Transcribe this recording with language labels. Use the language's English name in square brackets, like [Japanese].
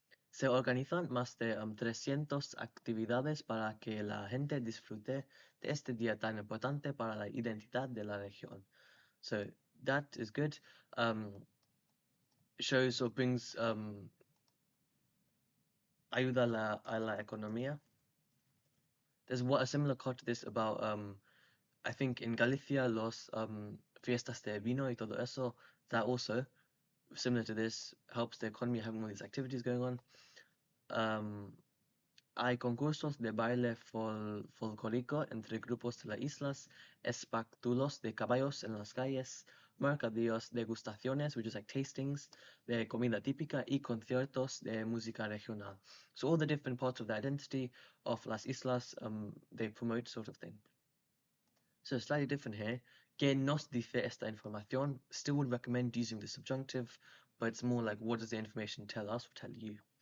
[Spanish] Se organizan más de 300 actividades para que la gente disfrute de este día tan importante para la identidad de la región. [English] So, that is good. Shows or brings [Spanish] ayuda a la economía. [English] There's a similar card to this about I think in Galicia [Spanish] los fiestas de vino y todo eso, [English] that also, similar to this, helps the economy having all these activities going on. [Spanish] hay concursos de baile folclórico entre grupos de las islas, espectáculos de caballos en las calles, mercadillos, degustaciones, [English] which is like tastings, [Spanish] de comida típica, y conciertos de música regional. [English] So all the different parts of the identity of las islas, they promote sort of thing. So slightly different here. [Spanish] ¿Qué nos dice esta información? [English] Still would recommend using the subjunctive, but it's more like what does the information tell us or tell you?